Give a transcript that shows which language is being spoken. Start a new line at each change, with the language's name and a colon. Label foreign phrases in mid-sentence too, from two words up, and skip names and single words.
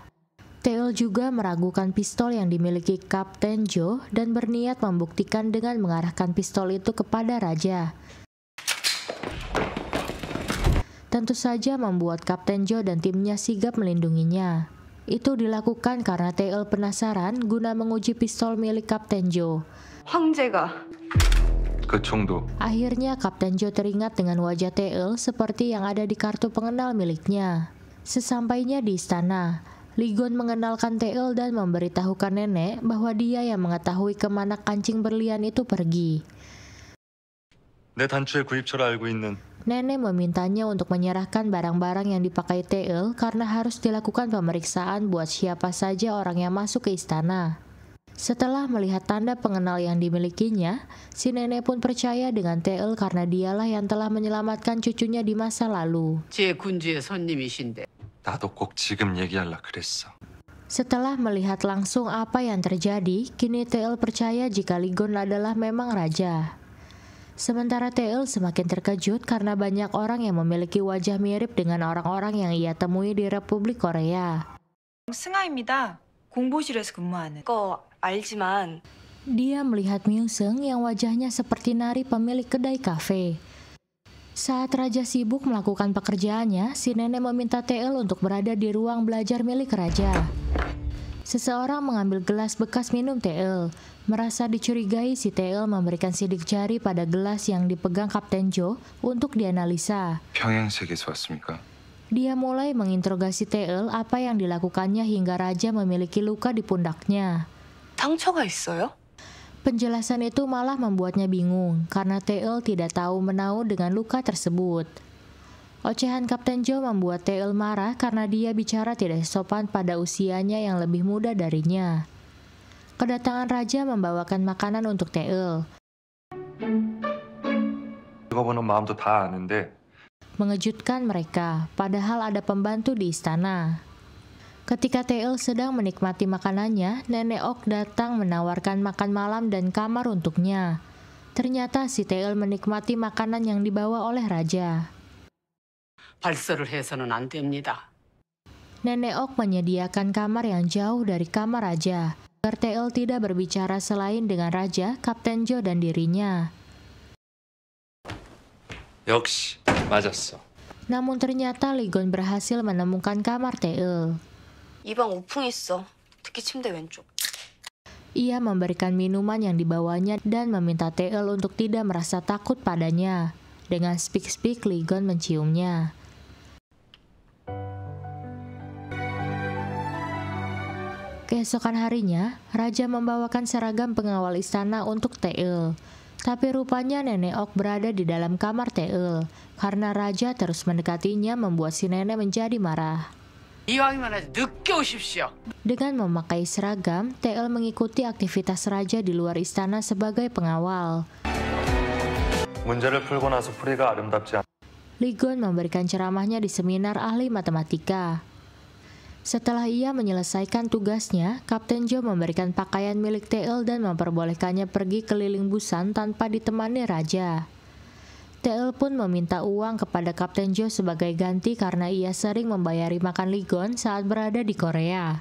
Indonesian: Tae-eul juga meragukan pistol yang dimiliki Kapten Jo dan berniat membuktikan dengan mengarahkan pistol itu kepada raja. Tentu saja membuat Kapten Jo dan timnya sigap melindunginya. Itu dilakukan karena Tae-eul penasaran guna menguji pistol milik Kapten Jo.
Korean: 황제가 그 총도
Indonesian: Akhirnya Kapten Jo teringat dengan wajah Tae-eul seperti yang ada di kartu pengenal miliknya. Sesampainya di istana, Lee Gon mengenalkan Tae-eul dan memberitahukan nenek bahwa dia yang mengetahui kemana kancing berlian itu pergi.
Korean: 내 단추의 구입처를 알고 있는
Indonesian: Nenek memintanya untuk menyerahkan barang-barang yang dipakai Tae-eul karena harus dilakukan pemeriksaan buat siapa saja orang yang masuk ke istana. Setelah melihat tanda pengenal yang dimilikinya, si nenek pun percaya dengan Tae-eul karena dialah yang telah menyelamatkan cucunya di masa lalu.
Korean: 제 군주의 손님이신데 나도 꼭 지금 얘기하려 그랬어.
Indonesian: Setelah melihat langsung apa yang terjadi, kini Tae-eul percaya jika Lee Gon adalah memang raja. Sementara Tae-eul semakin terkejut karena banyak orang yang memiliki wajah mirip dengan orang-orang yang ia temui di Republik Korea.
Korean: 승아입니다. 공보실에서 근무하는. 그거 알지만
Indonesian: Dia melihat Myung Seung yang wajahnya seperti Nari pemilik kedai kafe. Saat raja sibuk melakukan pekerjaannya, si nenek meminta Tae-eul untuk berada di ruang belajar milik raja. Seseorang mengambil gelas bekas minum Tae-eul. Merasa dicurigai, si Tae-eul memberikan sidik jari pada gelas yang dipegang Kapten Jo untuk dianalisa.
Korean: 평행세계에서 왔습니까?
Indonesian: Dia mulai menginterogasi Tae-eul apa yang dilakukannya hingga raja memiliki luka di pundaknya.
Korean: 상처가 있어요?
Indonesian: Penjelasan itu malah membuatnya bingung karena Tae-eul tidak tahu menau dengan luka tersebut. Ocehan Kapten Jo membuat Tae-eul marah karena dia bicara tidak sopan pada usianya yang lebih muda darinya. Kedatangan raja membawakan makanan untuk Tae-eul.
Korean: 읽어보는 마음도 다 아는데
Indonesian: Mengejutkan mereka, padahal ada pembantu di istana. Ketika Tae-eul sedang menikmati makanannya, Nenek Ok datang menawarkan makan malam dan kamar untuknya. Ternyata si Tae-eul menikmati makanan yang dibawa oleh raja.
Korean: 발설을 해서는 안 됩니다.
Indonesian: Nenek Ok menyediakan kamar yang jauh dari kamar raja, agar Tae-eul tidak berbicara selain dengan raja, Kapten Jo dan dirinya.
Korean: 역시 맞았어.
Indonesian: Namun ternyata Lee Gon berhasil menemukan kamar Tae-eul.
Korean: 이 방 우풍 있어. 특히 침대 왼쪽.
Indonesian: Ia memberikan minuman yang dibawanya dan meminta Tae-eul untuk tidak merasa takut padanya. Dengan speak-speak, Lee Gon menciumnya. Keesokan harinya, raja membawakan seragam pengawal istana untuk Tae-eul. Tapi rupanya Nenek Ok berada di dalam kamar Tae-eul. Karena raja terus mendekatinya membuat si nenek menjadi marah.
Korean: 이왕이면 아주 늦게 오십시오.
Indonesian: Dengan memakai seragam, Tae-eul mengikuti aktivitas raja di luar istana sebagai pengawal.
Korean: 문제를 풀고 나서 풀이가 아름답지 않.
Indonesian: Lee Gon memberikan ceramahnya di seminar ahli matematika. Setelah ia menyelesaikan tugasnya, Kapten Jo memberikan pakaian milik Tae-eul dan memperbolehkannya pergi keliling Busan tanpa ditemani raja. Tae-eul pun meminta uang kepada Kapten Jo sebagai ganti karena ia sering membayari makan Lee Gon saat berada di Korea.